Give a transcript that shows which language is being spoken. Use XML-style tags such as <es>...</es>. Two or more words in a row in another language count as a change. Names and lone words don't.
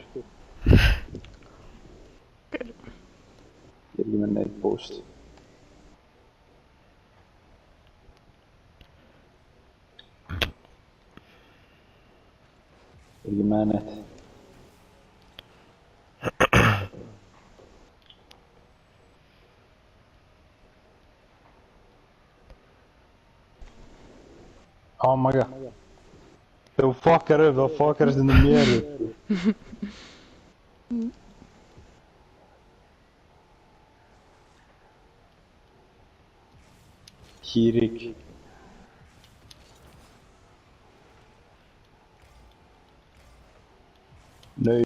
<is>Ég er ekki með neitt boost. Ég er ekki með neitt.</is> <en>Oh my god.</en> <is>Þú fokkar upp, þá fokkar þetta mér upp. Hírik. Nei.</is>